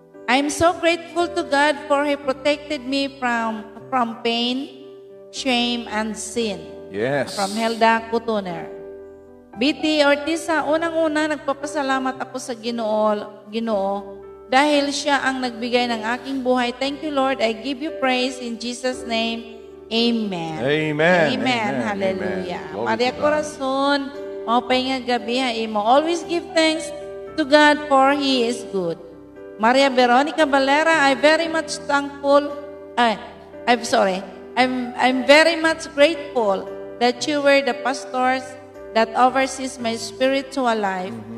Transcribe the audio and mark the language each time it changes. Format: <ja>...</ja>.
<en>I'm so grateful to God for He protected me from pain, shame, and sin. Yes. From Helda Kutuner.</en> <tl>BT Ortiza, unang-una nagpapasalamat ako sa Ginoo dahil siya ang nagbigay ng aking buhay.</tl> <en>Thank you, Lord. I give you praise in Jesus' name. Amen. Amen. Amen. Hallelujah. Amen. Glory Maria to God.</en> <war>Corazon, maupay nga gabi ha imo.</war> <en>Always give thanks to God for He is good. Maria Veronica Valera, I'm very much thankful. I'm very much grateful that you were the pastors that oversees my spiritual life.</en>